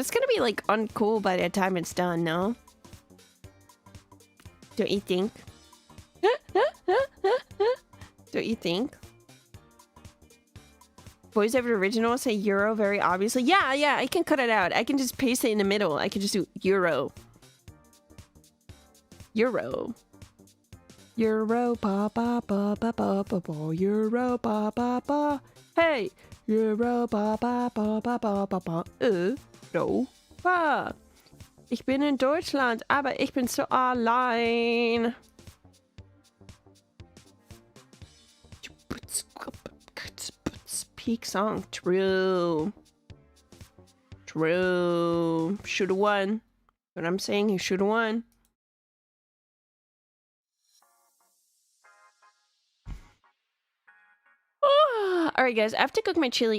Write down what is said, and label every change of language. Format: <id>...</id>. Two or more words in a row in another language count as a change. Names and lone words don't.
<en>It's gonna be like uncool by the time it's done, no? Don't you think? Don't you think? Voice over original say euro very obviously. Yeah, I can cut it out. I can just paste it in the middle. I can just do euro. Euro. Euro ba ba ba ba ba ba ba. Euro ba ba ba. Hey! Euro ba ba ba ba ba ba ba. Europa.</en> <de>Ich bin in Deutschland, aber ich bin so allein.</de> <en>Peak song. True. True. Should've won. But I'm saying he should have won. Alright guys, I have to cook my chili.</en>